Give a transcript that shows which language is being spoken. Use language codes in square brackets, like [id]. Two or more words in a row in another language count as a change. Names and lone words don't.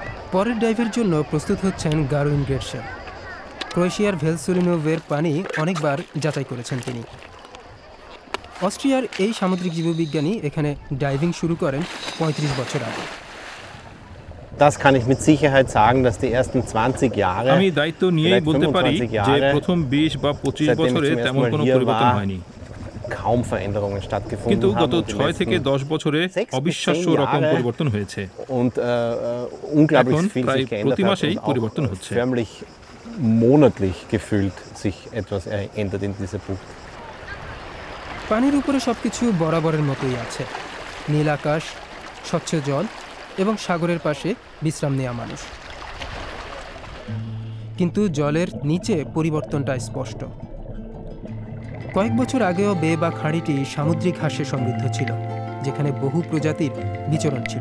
[bn] পরের ডাইভের জন্য প্রস্তুত হচ্ছেন গারুইন গ্রেটসেন। ক্রোয়েশিয়ার ভেলসুলিনোভের পানি অনেকবার যাচাই করেছেন তিনি। অস্ট্রিয়ার এই সামুদ্রিক জীববিজ্ঞানী এখানে ডাইভিং শুরু করেন ৩৫ বছর আগে। [de] Das kann ich mit Sicherheit sagen, dass die ersten 20 Jahre [bn] আমি দায়িত্ব নিয়ে বলতে পারি যে প্রথম ২০ বা ২৫ বছরে তেমন কোনো পরিবর্তন হয়নি, [de] kaum Veränderungen stattgefunden [bn] কিন্তু [de] haben [bn] গত ৬ থেকে ১০ বছরে অবিশ্বাস্য রকম পরিবর্তন হয়েছে। [de] und unglaublich viel [bn] প্রায় [de] sich geändert [bn] প্রতি [de] hat [bn] মাসেই [de] und [bn] পরিবর্তন [de] auch [bn] হচ্ছে। [de] förmlich monatlich gefühlt sich etwas ändert in dieser Bucht. [bn] পানির উপরে সবকিছু বরাবরের মতোই আছে, নীল আকাশ, স্বচ্ছ জল এবং সাগরের পাশে বিশ্রাম নেওয়া মানুষ। কিন্তু জলের নিচে পরিবর্তনটা স্পষ্ট। কয়েক বছর আগেও বে বা খাঁড়িটি সামুদ্রিক ঘাসে সমৃদ্ধ ছিল, যেখানে বহু প্রজাতির বিচরণ ছিল।